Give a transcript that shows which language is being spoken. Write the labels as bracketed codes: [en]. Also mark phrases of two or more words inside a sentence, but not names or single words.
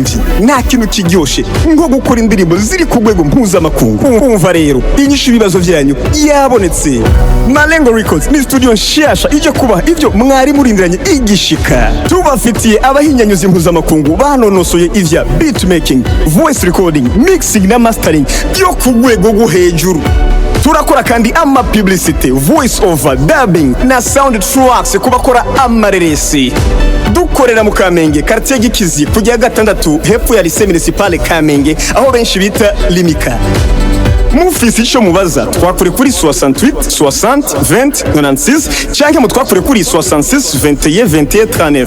[rn] nta kintu kiryoshe nko gukora indirimbo ziri ku rwego mpuzamakungu. Umva rero inyishu ibibazo byanyu yabonetse. Malengo Records ni studio nshasha ije kubaha ibyo mwari murindiranye igishika. Tubafitiye abahinyanyuzi mpuzamakungu banonosoye ivya beatmaking, [en] voice recording, mixing [rn] na mastering byo ku rwego rwo hejuru. Turakora kandi ama publicity, [en] voice over, dubbing [rn] na [en] sound tracks [rn] kubakora amareresi. Dukorera mu Kamenge, quartier Gikizi, kujya gatandatu hepfo ya [fr] lycée municipal [rn] Kamenge, aho benshi bita Limika. Mufisi ico mubaza twakure kuri 68 60 20 96 canke mutwakure kuri 66 21 21 39.